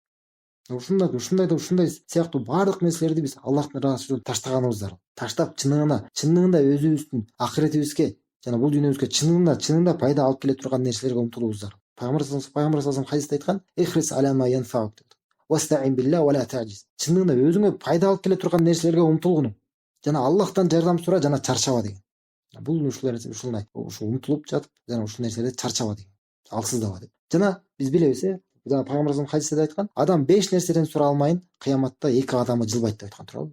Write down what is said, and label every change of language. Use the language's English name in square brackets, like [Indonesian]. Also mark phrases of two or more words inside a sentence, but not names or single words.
[Kyrgyz] Ушундай сыяктуу баардык нерселерди биз Аллахтын ыраазычы үчүн таштаганыбыз зарыл. Таштап чынында өзүбүздүн акыретибизге жана бул дүйнөбүзгө чынында пайда алып келе турган нерселерге умтулуубуз зарыл. Пайгамбар саллаллаху хадисте айткан: [Arabic] "احرص على ما ينفعك" [Kyrgyz] деп. [Arabic] "واستعن بالله ولا تعجز". [Kyrgyz] Чынында өзүңө пайда алып келе турган нерселерге умтулгуну. Жана Аллахтан жардам сура, жана чарчаба деген. Бул ушулай умтулуп жатып, жана ушул нерселерде чарчаба деген. Алсыздаба деп. Жана биз билебиз, жана Пайгамбар хадисте айткан: "Адам 5 нерседен сура алмайын, кыяматта 2 адамы жылбайт" деп айткан туурабы.